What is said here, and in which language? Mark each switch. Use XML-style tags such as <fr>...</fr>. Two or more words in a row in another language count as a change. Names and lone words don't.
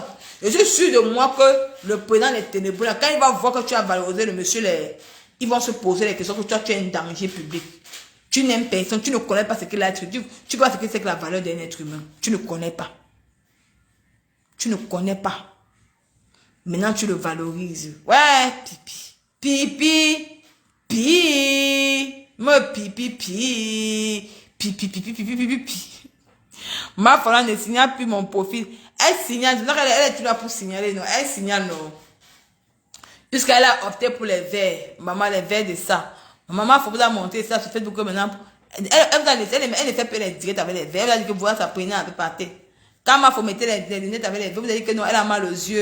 <fr>Je suis sûr de moi que le président des ténébreux, là, quand il va voir que tu as valorisé le monsieur, ils vont se poser les questions que toi, tu es un danger public. Tu n'aimes personne, tu ne connais pas ce qu'est l'être humain. Tu vois ce que c'est que la valeur d'un être humain. Tu ne connais pas. Tu ne connais pas. Maintenant, tu le valorises. Ouais, pipi. Pipi. Pipi. Me pipi, pipi. Pipi, pipi, pipi, pipi, pipi. Ma femme ne signale plus mon profil. Elle signale. Elle est toujours là pour signaler. Non, elle signale, non. Puisqu'elle a opté pour les verres. Maman, les verres de ça. Maman, il faut vous la montrer ça sur Facebook maintenant. Elle ne fait pas les directs avec les verres. Elle a dit que voilà, ça prenait un peu par terre. Quand il faut mettre les lunettes avec les verres, vous avez dit que non, elle a mal aux yeux.</fr>